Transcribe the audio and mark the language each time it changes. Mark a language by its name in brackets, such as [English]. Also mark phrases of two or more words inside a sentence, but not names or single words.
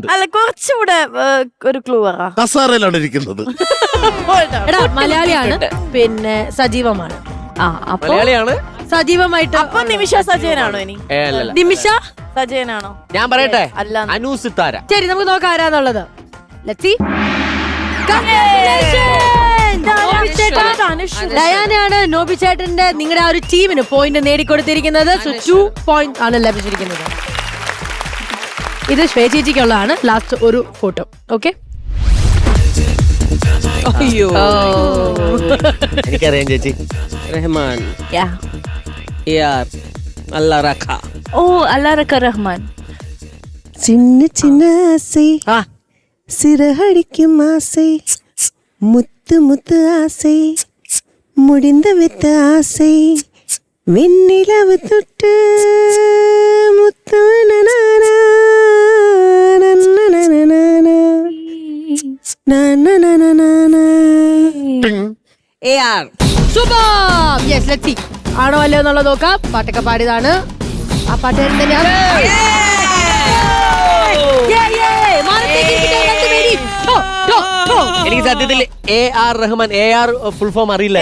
[Malayalam] അല്ല, കുറച്ചുകൂടെ ഒരു ക്ലൂ പറ. കസാറയിലാണ് ഇരിക്കുന്നത്. എടാ മലയാളിയാണ്, പിന്നെ സജീവമാണ്. അപ്പൊ മലയാളിയാണ്. സജീവമായിട്ട് അപ്പൊ നിമിഷ സജയനാണോ ഇനി? അല്ലല്ല. നിമിഷ. സജയനാണോ? ഞാൻ പറയട്ടെ, അല്ല. അനൂസിത്താര. ശരി, നമുക്ക് നോക്കാം ആരാന്നുള്ളത്. [English] Let's see. [Malayalam] ഡയാനയാണ് നോബി ചേട്ടന്റെ നിങ്ങളുടെ ആ ഒരു ടീമിന് പോയിന്റ് നേടിക്കൊടുത്തിരിക്കുന്നത്. 2 പോയിന്റ് ആണ് ലഭിച്ചിരിക്കുന്നത്. ഇത് ശ്വേ ചേച്ചിക്കുള്ളതാണ് ലാസ്റ്റ് ഒരു ഫോട്ടോ. ഓക്കെ, അയ്യോ എനിക്കറിയാം ചേച്ചി. റഹ്മാൻ [English] Yeah. [Malayalam] യാർ അല്ല റഖ. ഓ, അല്ലാറക്ക റഹ്മാൻ. [Tamil] சின்ன சின்ன ஆசை ആ சிறகடிக்கும் ஆசை முத்து முத்து ஆசை முடிந்த வித்த ஆசை வெண்ணிலவு தொட்டு முத்து நனானா, நன்னனனனனா, നനനനനനാ. [Malayalam] AR സൂപ്പർ. [English] Yes, let's see [Malayalam] ആണോ അല്ലയോ എന്നുള്ളത് നോക്കാം. പാട്ടൊക്കെ പാടിയതാണ്. ആ പാട്ടുകാരൻ തന്നെയാണ്. എനിക്ക് സത്യത്തിൽ AR റഹ്മാൻ, AR ഫുൾ ഫോം അറിയില്ല.